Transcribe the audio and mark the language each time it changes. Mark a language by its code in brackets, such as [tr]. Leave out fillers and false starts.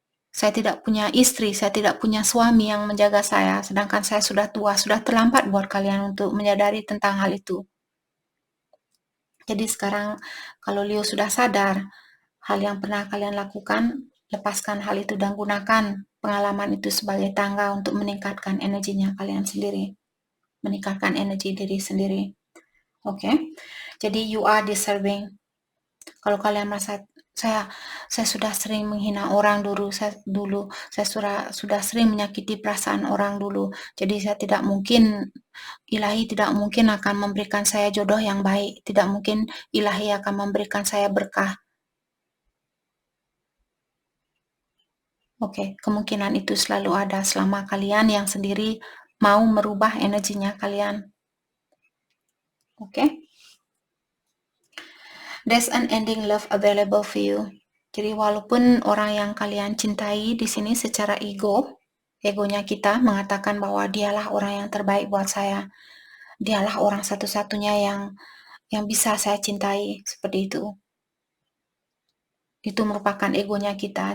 [id] Saya tidak punya istri, saya tidak punya suami yang menjaga saya, sedangkan saya sudah tua, sudah terlambat buat kalian untuk menyadari tentang hal itu. Jadi sekarang kalau Leo sudah sadar, hal yang pernah kalian lakukan, lepaskan hal itu dan gunakan pengalaman itu sebagai tangga untuk meningkatkan energinya kalian sendiri, meningkatkan energi diri sendiri. [en] Oke, [id] jadi [en] you are deserving. [id] Kalau kalian merasa saya sudah sering menghina orang saya sudah sering menyakiti perasaan orang dulu, jadi saya tidak mungkin, Ilahi tidak mungkin akan memberikan saya jodoh yang baik, tidak mungkin Ilahi akan memberikan saya berkah. Oke, kemungkinan itu selalu ada selama kalian yang sendiri mau merubah energinya kalian. Oke. [en] There's an ending love available for you. [id] Jadi walaupun orang yang kalian cintai di sini secara egonya kita mengatakan bahwa dialah orang yang terbaik buat saya, dialah orang satu-satunya yang bisa saya cintai, seperti itu. Itu merupakan egonya kita.